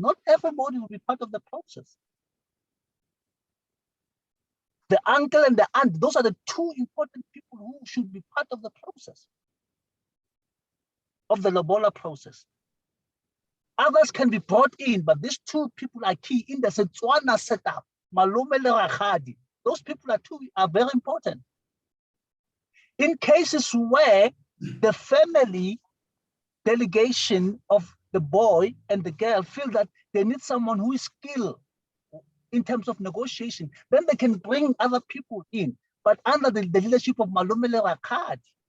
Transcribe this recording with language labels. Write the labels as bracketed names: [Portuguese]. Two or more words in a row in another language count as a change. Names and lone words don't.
[English] Not everybody will be part of the process. The uncle and the aunt, those are the two important people who should be part of the process, of the Lobola process. Others can be brought in, but these two people are key in the Setswana setup. [Tswana] Malume le Rakgadi. [English] Those people are very important. In cases where the family delegation of the boy and the girl feel that they need someone who is skilled in terms of negotiation, then they can bring other people in, but under the leadership of [Tswana] Malume le Rakgadi.